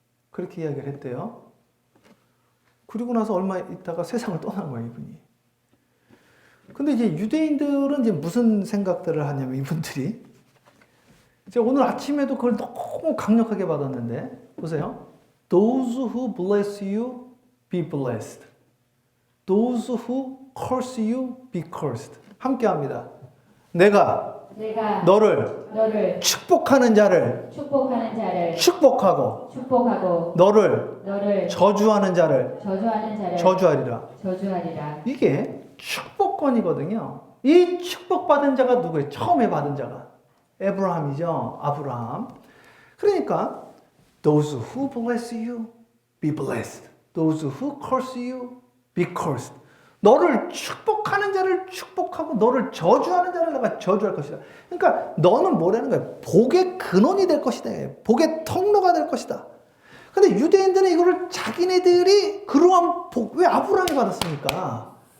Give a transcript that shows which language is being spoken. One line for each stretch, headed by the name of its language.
Korean: 그렇게 이야기를 했대요. 그리고 나서 얼마 있다가 세상을 떠난 거예요, 이분이. 근데 이제 유대인들은 이제 무슨 생각들을 하냐면 이분들이 제가 오늘 아침에도 그걸 너무 강력하게 받았는데 보세요.
English: Those who bless you be blessed. Those who curse you be cursed.
Korean: 함께 합니다. 내가 너를 축복하는 자를 축복하고 너를 저주하는 자를 저주하리라. 이게 축복권이거든요. 이 축복받은 자가 누구예요? 처음에 받은 자가 에브라함이죠. 아브라함. 그러니까
English: those who bless you be blessed. Those who curse you be cursed.
Korean: 너를 축복하는 자를 축복하고 너를 저주하는 자를 내가 저주할 것이다. 그러니까 너는 뭐라는 거야? 복의 근원이 될 것이다. 복의 통로가 될 것이다. 근데 유대인들은 이거를 자기네들이 그러한 복, 왜 아브라함이 받았습니까?